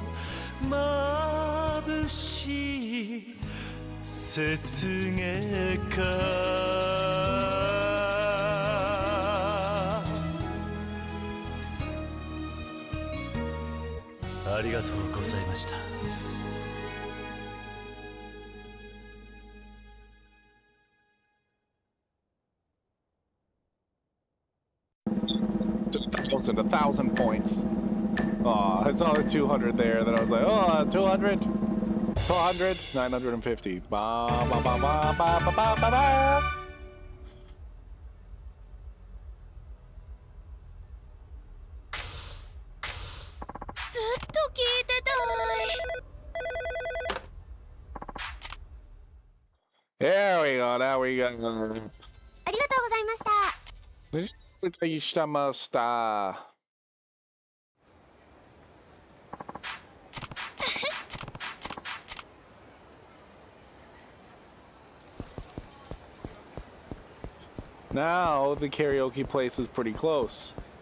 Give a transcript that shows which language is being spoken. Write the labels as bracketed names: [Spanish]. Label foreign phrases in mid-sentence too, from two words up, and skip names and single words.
[Japanese] 眩しい雪月花ありがとうございました。 [English] 1,000 points. Oh, I saw the 200 there. Then I was like, oh, 200, 400, 950. Ba ba ba ba ba ba ba ba ba. There we go. Now we go. [Japanese] ありがとうございました。 [English] Now the karaoke place is pretty close.